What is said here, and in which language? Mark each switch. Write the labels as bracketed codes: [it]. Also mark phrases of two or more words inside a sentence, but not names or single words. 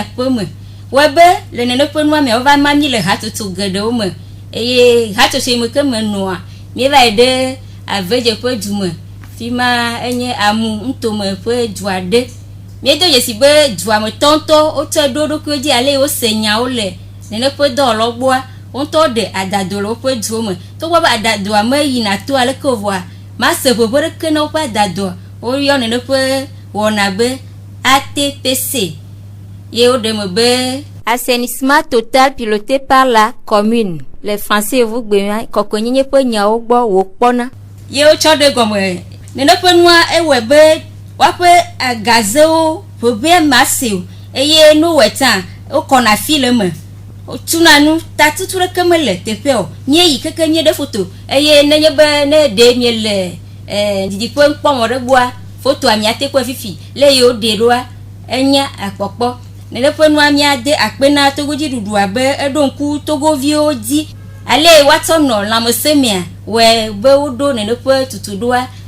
[ee] aƒe me wɔbe le nene ƒe nua me wova ma mi le hatsotso geɖewo me eye hatsotso yi me ke me nɔa míeva yi ɖe Avedze ƒe du me fi ma enye Amu ŋutome ƒe du aɖe míedo dzesi be dua me tɔntɔ wotsɔ ɖo ɖokuiwo dzi ale wose nyawo le nene ƒe dɔwɔlawo gbɔa wontɔ ɖe adado le woƒe duwo me togbɔ be adadoa me yina to aleke wòvɔa mase ʋeʋẽ ɖeke na woƒe adadoa woyɔ nene ƒe wɔna be ATPC ye woɖe me be [fr] assainissement total piloté par la commune le français vous [ee] gbema kɔkɔenyenye ƒe nyawo gbɔ wòkpɔna ye wotsɔ ɖe gɔme nene ƒe nua ewɔe be woaƒe gazewo ʋeʋẽ maseo eye nu wɔe tsã wokɔna fi le me tuna nu tatutu ɖeke mele teƒe o míeyi keke mie ɖe foto eye nenye be ne ɖe mie le didiƒe kpɔmɔ ɖe gbɔa fotoa miate kpɔe fifi le ye woɖe ɖoa enye akpɔkpɔ nene ƒe nua míade akpe na togodzi ɖuɖu abe eɖo ŋku togoviwo dzi ale woatsɔ nɔ lãmesẽ mea wɔe be woɖo nene ƒe tutuɖoa